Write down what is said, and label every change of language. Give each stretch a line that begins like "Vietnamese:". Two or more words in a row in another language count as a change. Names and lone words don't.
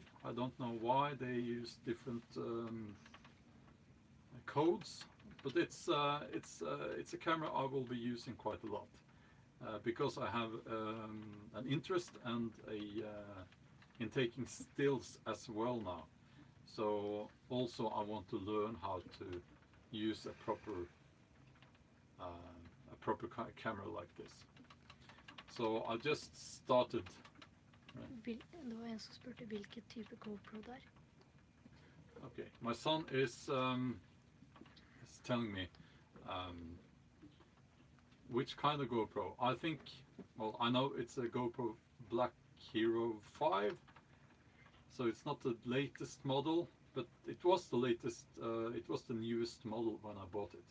English: I don't know why they use different codes, but it's a camera I will be using quite a lot because I have an interest and in taking stills as well now. So also I want to learn how to use a proper camera like this. So I just started.
Norwegian: Det var en som spurte hvilken type GoPro det er.
English: Okay, my son is telling me which kind of GoPro. I think, well, I know it's a GoPro Black Hero 5, so it's not the latest model, but it was the latest, it was the newest model when I bought it.